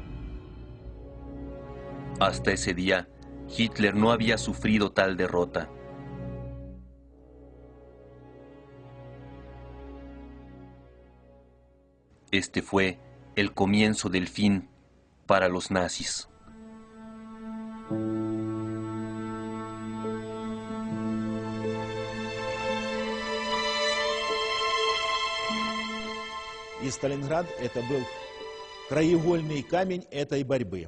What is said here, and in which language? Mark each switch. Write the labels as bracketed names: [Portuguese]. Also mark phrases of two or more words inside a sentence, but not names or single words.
[Spanish] Hasta ese día, Hitler no había sufrido tal derrota. Este fue el comienzo del fin para los nazis. [Russian] И Сталинград – это был краеугольный камень этой борьбы.